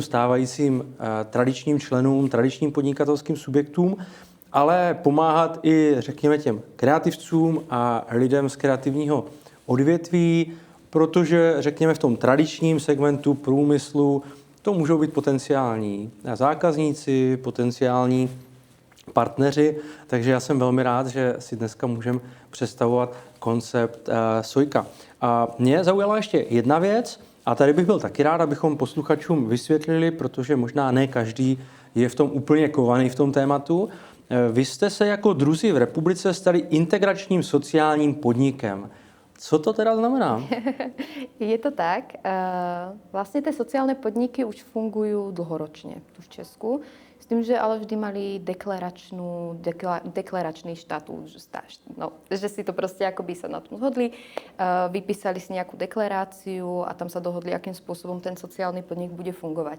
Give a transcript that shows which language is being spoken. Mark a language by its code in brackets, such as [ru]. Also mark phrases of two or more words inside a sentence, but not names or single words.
[cs] stávajícím tradičním členům, tradičním podnikatelským subjektům, ale pomáhat i, řekněme, těm kreativcům a lidem z kreativního odvětví, protože řekněme v tom tradičním segmentu průmyslu to můžou být potenciální zákazníci, potenciální partneři, takže já jsem velmi rád, že si dneska můžeme představovat koncept Sojka. A mě zaujala ještě jedna věc, a tady bych byl taky rád, abychom posluchačům vysvětlili, protože možná ne každý je v tom úplně kovaný v tom tématu. Vy jste se jako druzí v republice stali integračním sociálním podnikem. Co to teda znamená? Je to tak. [sk] Vlastne tie sociálne podniky už fungujú dlhoročne tu v Česku. S tým, že ale vždy mali deklaračný štatút. Že si to proste akoby sa na tom zhodli. Vypísali si nejakú deklaráciu a tam sa dohodli, akým spôsobom ten sociálny podnik bude fungovať.